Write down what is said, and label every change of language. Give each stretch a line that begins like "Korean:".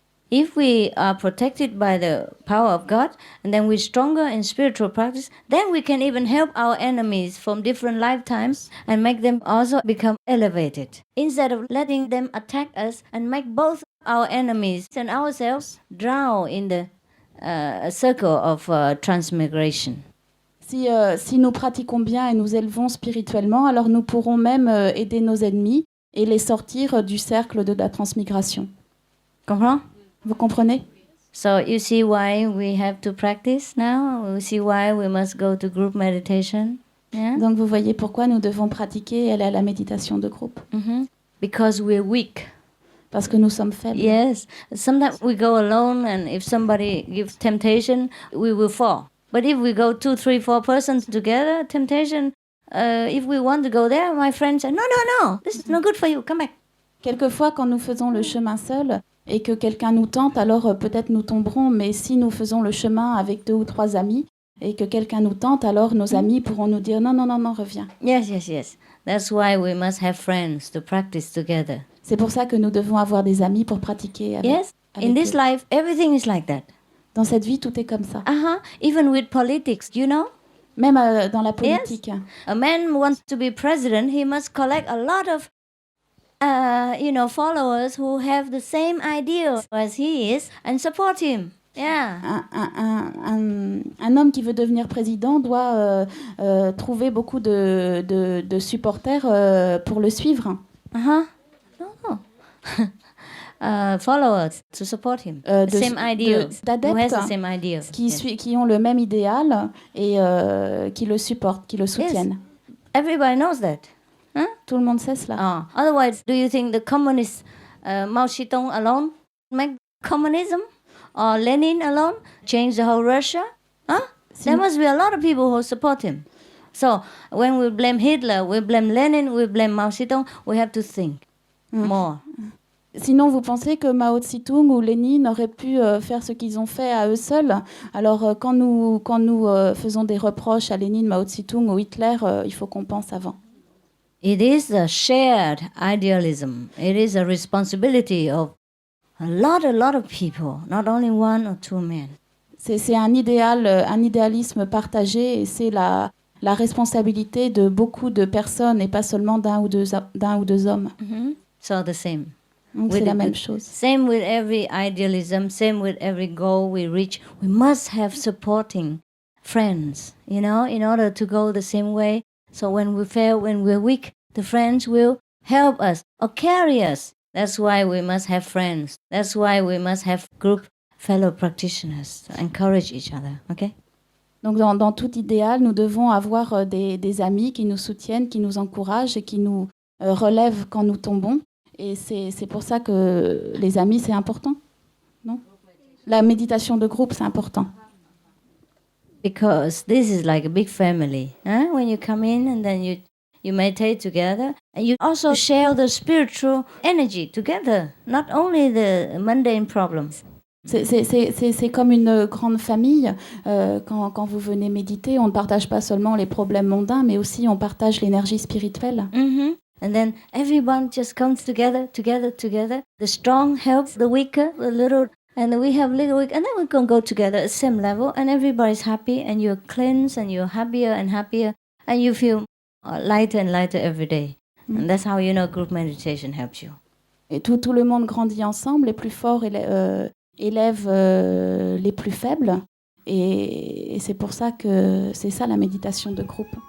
English: If we are protected by the power of God, and then we're stronger in spiritual practice, then we can even help our enemies from different lifetimes and make them also become elevated. Instead of letting them attack us and make both our enemies and ourselves drown in the circle of transmigration.
French: Si nous pratiquons bien et nous élevons spirituellement, alors nous pourrons même aider nos ennemis et les sortir du cercle de la transmigration. Comprends? Vous comprenez?
English: So you see why we have to practice now? You see why we must go to group meditation? Yeah?
French: Donc vous voyez pourquoi nous devons pratiquer et aller à la méditation de groupe.
English: Because we're weak.
French: Parce que nous sommes faibles.
English: Yes. Sometimes we go alone and if somebody gives temptation, we will fall. But if we go 2, 3, 4 persons together, temptation, if we want to go there, my friend said, no, this is not good for you, come back.
French: Quelquefois, quand nous faisons le chemin seul et que quelqu'un nous tente, alors peut-être nous tomberons, mais si nous faisons le chemin avec 2 ou 3 amis et que quelqu'un nous tente, alors nos amis pourront nous dire non, reviens.
English: Yes. That's why we must have friends to practice together.
French: C'est pour ça que nous devons avoir des amis pour pratiquer avec,
English: yes, in this
French: eux.
English: life, everything is like that.
French: Dans cette vie, tout est comme ça.
English: Even with politics, you know?
French: Même dans la politique.
English: Yes. A man wants to be president, he must collect a lot of followers who have the same idea as he is and support him. Yeah.
French: Un homme qui veut devenir président doit trouver beaucoup de supporters pour le suivre.
English: No. Followers to support him. Same ideas. Who has the same ideas.
French: Qui ont le même idéal et qui le supportent, qui le soutiennent.
English: Yes. Everybody knows that.
French: Tout le monde sait cela.
English: Otherwise, do you think the communists, Mao Zedong alone, make communism? Or Lenin alone change the whole Russia? There must be a lot of people who support him. So when we blame Hitler, we blame Lenin, we blame Mao Zedong, we have to think more.
French: Sinon, vous pensez que Mao Tse-tung ou Lénine auraient pu faire ce qu'ils ont fait à eux seuls? Alors, quand nous faisons des reproches à Lénine, Mao Tse-tung ou Hitler, il faut qu'on pense avant.
English: It is a shared idealism. It is a responsibility of a lot of people, not only 1 or 2 men.
French: C'est un idéalisme partagé et c'est la responsabilité de beaucoup de personnes et pas seulement d'un ou deux hommes.
English: So the same.
French: Donc c'est la même chose.
English: Same with every idealism, same with every goal we reach. We must have supporting friends, in order to go the same way. So when we fail, when we're weak, the friends will help us or carry us That's why we must have friends. That's why we must have group fellow practitioners to encourage each other, okay?
French: Donc dans tout idéal, nous devons avoir des amis qui nous soutiennent, qui nous encouragent et qui nous relèvent quand nous tombons. Et c'est pour ça que les amis, c'est important, non? La méditation de groupe, c'est important.
English: Because this is like a big family. Huh? When you come in and then you meditate together, and you also share the spiritual energy together, not only the mundane problems.
French: C'est comme une grande famille. Quand vous venez méditer, on ne partage pas seulement les problèmes mondains, mais aussi on partage l'énergie spirituelle. Mm-hmm.
English: And then everyone just comes together. The strong helps the weaker, the little, and we have little weak, and then we can go together at the same level, and everybody's happy, and you're cleansed, and you're happier and happier, and you feel lighter and lighter every day. Mm. And that's how group meditation helps you.
French: Et tout le monde grandit ensemble, les plus forts élèvent les plus faibles, et c'est pour ça que c'est ça la méditation de groupe.